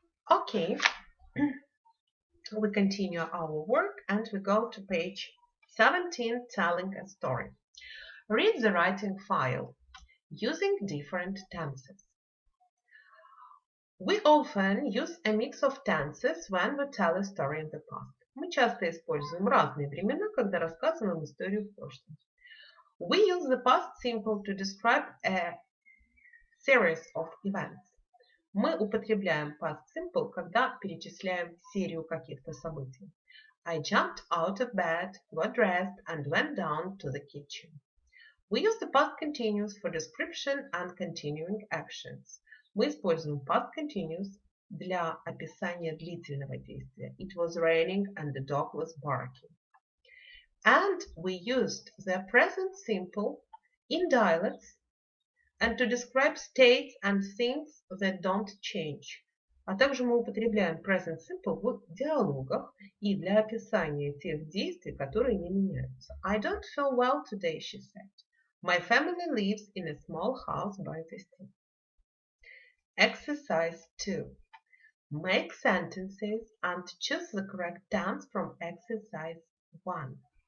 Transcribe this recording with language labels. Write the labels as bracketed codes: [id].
[en] Okay, we continue our work and we go to page 17, telling a story. Read the writing file using different tenses. We often use a mix of tenses when we tell a story in the past. [ru] Мы часто используем разные времена, когда рассказываем историю в прошлом. [en] We use the past simple to describe a series of events. [ru] Мы употребляем past simple, когда перечисляем серию каких-то событий. [en] I jumped out of bed, got dressed, and went down to the kitchen. We use the past continuous for description and continuing actions. [ru] Мы используем past continuous для описания длительного действия. [en] It was raining and the dog was barking. And we used the present simple in dialects and to describe states and things that don't change. [ru] А также мы употребляем present simple в диалогах и для описания тех действий, которые не меняются. [en] I don't feel well today, she said. My family lives in a small house by the sea. Exercise 2. Make sentences and choose the correct tense from exercise 1.